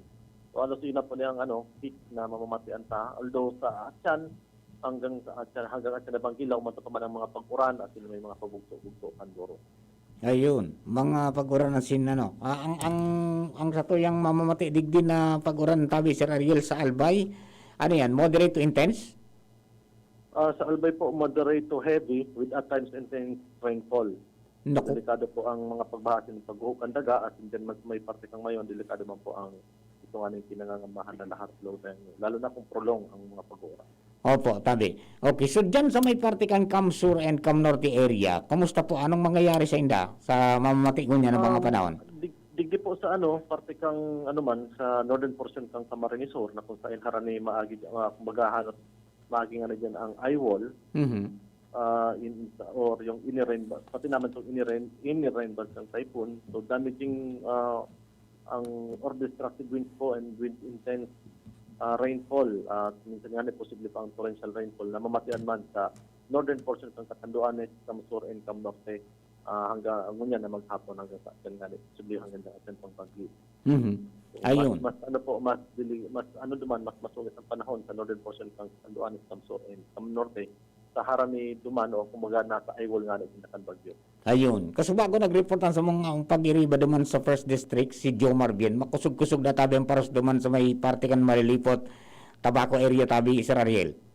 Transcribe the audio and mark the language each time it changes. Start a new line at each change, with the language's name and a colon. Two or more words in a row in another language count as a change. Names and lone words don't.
Bikol: So alos yun na po niyang peak na mamamatian ta. Although sa Atyan, hanggang Atyan na Bangilaw, matapaman ang mga pag-uran at may mga pabugso-bugso Pandoro. Ayun, mga pag-uran na ang sa tuyang mamamati digdi na pag-uran tabi Sir Ariel sa Albay, ano yan,
English: moderate to intense?
Bikol: Sa Albay po,
English: moderate to heavy with at times intense rainfall.
Bikol: Naku. Delikado po ang mga pagbaha ng paghuhukan daga at din may parte kang mayon, delikado man po ang ito nga yung pinangangamahan na lahat low lalo na kung prolong ang mga pag-uura. Opo, tabi. Okay, so dyan sa may parte kang Cam Sur and Cam Norte area, kumusta po? Anong mangyayari sa inda sa mamamati ko niya ng mga panahon? Digdi po sa parte kang man sa
English: northern portion
Bikol: kang Camarines Sur na kung saan harani maagi kumbaga maagi nga na dyan ang
English: eye wall
Bikol: or yung
English: inner rain
Bikol: pati naman itong
English: inner rain bands
Bikol: ng typhoon.
English: So damaging or destructive winds po and wind intense rainfall.
Bikol: Minsan nga posible pa ang
English: torrential rainfall
Bikol: na mamatian man sa
English: northern portion
Bikol: ng Catanduanes, Camsur and Camnorte hanggang ngunyan na maghapon hanggang sa atin nga posible hanggang sa atin pang Baguio. So, Ayun. mas masungit ang panahon sa
English: northern portion
Bikol: ng Catanduanes, Camsur and Camnorte sa harami duman o kumaga nasa Aywol nga na Tindakan Baguio. Ayun. Kasi bago nag-reportan sa mga pag-iriba duman sa First District, si Jomar Bien, makusog-kusog na tabi ang paros duman sa may parte kan Malilipot, Tabaco area tabi, Sir Ariel.